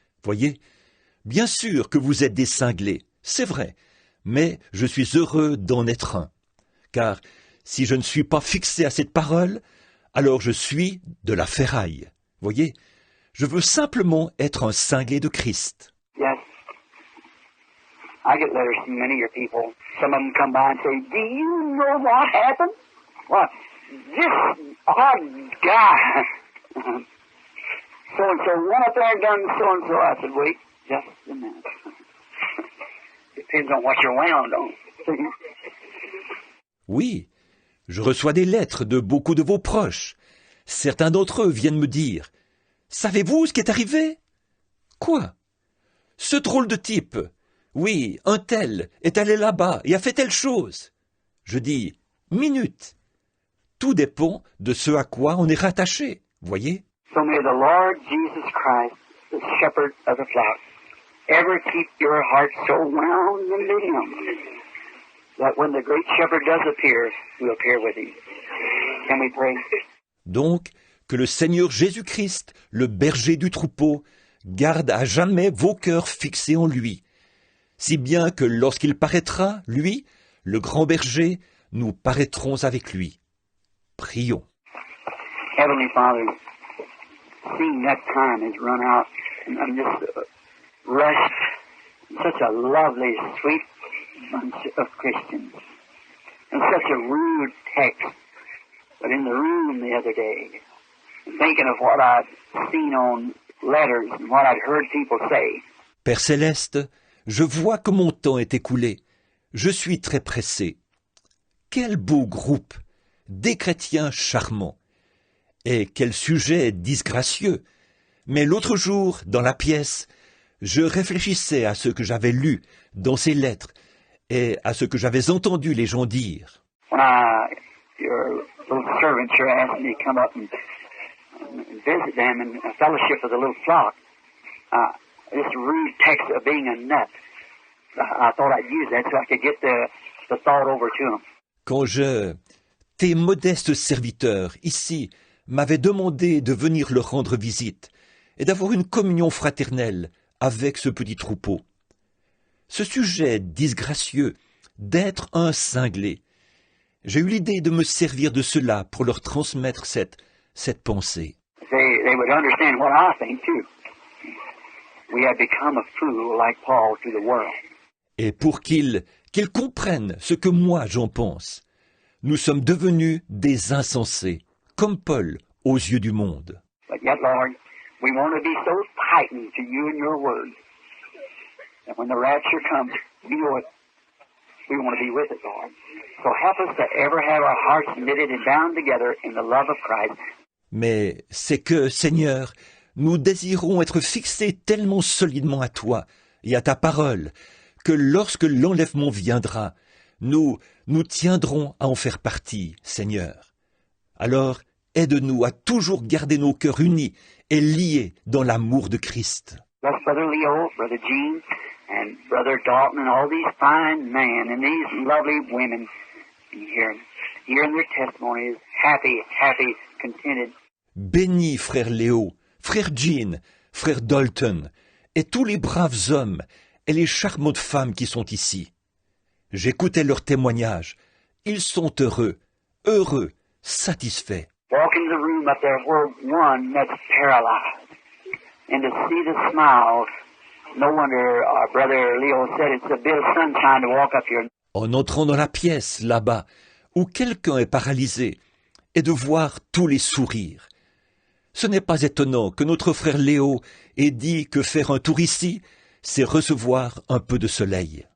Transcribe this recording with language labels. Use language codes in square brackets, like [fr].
[fr] Voyez, bien sûr que vous êtes des cinglés, c'est vrai, mais je suis heureux d'en être un. Car si je ne suis pas fixé à cette parole, alors je suis de la ferraille. Voyez, je veux simplement être un cinglé de Christ. [en] Yes. I get letters from many of your people. Some of them come by and say, do you know what happened? What? This odd guy. So-and-so went up there and done so-and-so. I said, wait just a minute. Depends on what you're wound on. [fr] Oui, je reçois des lettres de beaucoup de vos proches. Certains d'entre eux viennent me dire, « Savez-vous ce qui est arrivé ?»« Quoi ?»« Ce drôle de type, oui, un tel, est allé là-bas et a fait telle chose. » Je dis, « Minute. Tout dépend de ce à quoi on est rattaché, voyez. [en] So may the Lord Jesus Christ, the shepherd of the flock, ever keep your heart so wound into Him that when the great shepherd does appear, we'll appear with Him. Can we pray? [fr] Donc, que le Seigneur Jésus-Christ, le berger du troupeau, garde à jamais vos cœurs fixés en lui, si bien que lorsqu'il paraîtra, lui, le grand berger, nous paraîtrons avec lui. Prions. [en] Heavenly Father, seeing that time has run out, and I'm just rushed. Such a lovely, sweet bunch of Christians, and such a rude text. But in the room the other day, thinking of what I'd seen on letters and what I'd heard people say. [fr] Père Céleste, je vois que mon temps est écoulé. Je suis très pressé. Quel beau groupe, des chrétiens charmants. Et quel sujet disgracieux. Mais l'autre jour, dans la pièce, je réfléchissais à ce que j'avais lu dans ces lettres et à ce que j'avais entendu les gens dire. [en] When your little servants here asked me to come up and visit them in a fellowship of the little flock, this rude text of being a nut, I thought I'd use that so I could get the thought over to them. [fr] Quand tes modestes serviteurs, ici, m'avaient demandé de venir leur rendre visite et d'avoir une communion fraternelle avec ce petit troupeau. Ce sujet disgracieux d'être un cinglé, j'ai eu l'idée de me servir de cela pour leur transmettre cette pensée. [en] They would understand what I think too. We have become a fool like Paul to the world. [fr] Et pour qu'ils comprennent ce que moi j'en pense, nous sommes devenus des insensés, comme Paul aux yeux du monde. [en] But yet, Lord, we want to be so tightened to you and your word that when the rapture comes, we want to be with it, Lord. So help us to ever have our hearts knitted and bound together in the love of Christ. [fr] Mais c'est que, Seigneur, nous désirons être fixés tellement solidement à toi et à ta parole que lorsque l'enlèvement viendra, nous tiendrons à en faire partie, Seigneur. Alors, aide-nous à toujours garder nos cœurs unis et liés dans l'amour de Christ. [en] Bless Brother Leo, Brother Gene, and Brother Dalton, and all these fine men and these lovely women hearing their testimonies, happy, contented. [fr] Bénis frère Léo, frère Jean, frère Dalton, et tous les braves hommes et les charmantes femmes qui sont ici. J'écoutais leurs témoignages. Ils sont heureux, satisfaits. [en] Walk into the room up there where one that's paralyzed, and to see the smile. No wonder our brother Leo said it's a bit of sunshine to walk up here. [fr] En entrant dans la pièce, là-bas, où quelqu'un est paralysé, et de voir tous les sourires. Ce n'est pas étonnant que notre frère Léo ait dit que faire un tour ici, c'est recevoir un peu de soleil.